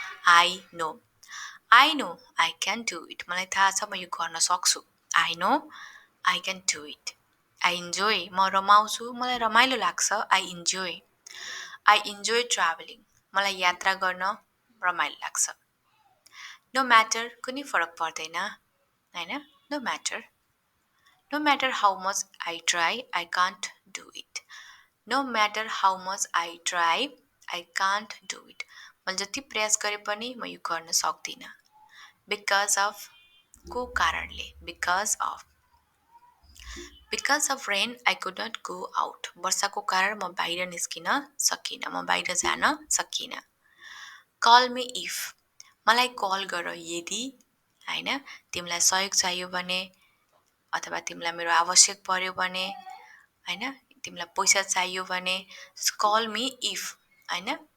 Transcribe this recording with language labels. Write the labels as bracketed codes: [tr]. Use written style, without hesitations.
[en] I know I can do it, [ne] मलाई थाहा छ म यो गर्न सक्छु। [en] I know I can do it. I enjoy, [ne] म रमाउँछु, मलाई रमाइलो लाग्छ। [en] I enjoy travelling, [ne] मलाई यात्रा गर्न रमाइलो लाग्छ। नो म्याटर, कुनै फरक पर्दैन, होइन? [en] No matter how much I try, I can't do it. No matter how much I try, I can't do it. [ne] मैले जति प्रयास गरे पनि म यो गर्न सक्दिनँ। [en] because of, [ne] को कारणले, [en] Because of rain I could not go out. [ne] वर्षाको कारण म बाहिर निस्किन सकिनँ, म बाहिर जान सकिनँ। [en] call me if, [ne] मलाई कल गर यदि, होइन, तिमीलाई सहयोग चाहियो भने, अथवा तिमीलाई मेरो आवश्यक पर्यो भने, होइन, तिमीलाई पैसा चाहियो भने, कल मी इफ, होइन?